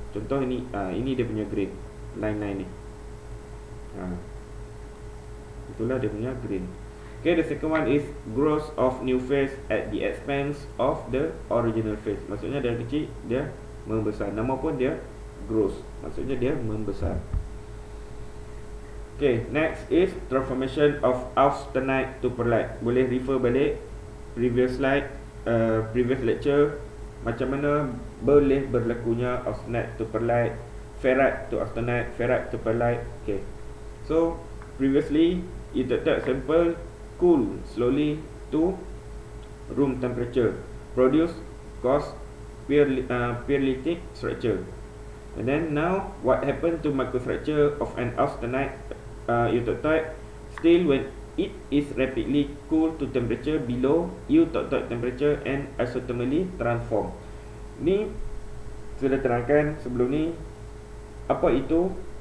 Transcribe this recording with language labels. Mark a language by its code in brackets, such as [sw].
[ms] Contoh ini, ini dia punya grain, line ni. Itulah dia punya grain. [en] Okay, the second one is growth of new phase at the expense of the original phase. [ms] Maksudnya dari kecil dia membesar. Nama pun dia growth, maksudnya dia membesar. [en] Okay, next is transformation of austenite to pearlite. [ms] Boleh refer balik [en] previous slide, previous lecture, [ms] macam mana boleh berlakunya austenite to pearlite, ferrite to austenite, ferrite to pearlite. [en] Okay, so previously eutectoid sample cool slowly to room temperature, produce cause pearlitic structure. And then now what happened to microstructure of an austenite eutectoid? Still, when it is rapidly cooled to temperature below eutectoid temperature and isothermally transformed. [ms] Ni sudah terangkan sebelum ni apa itu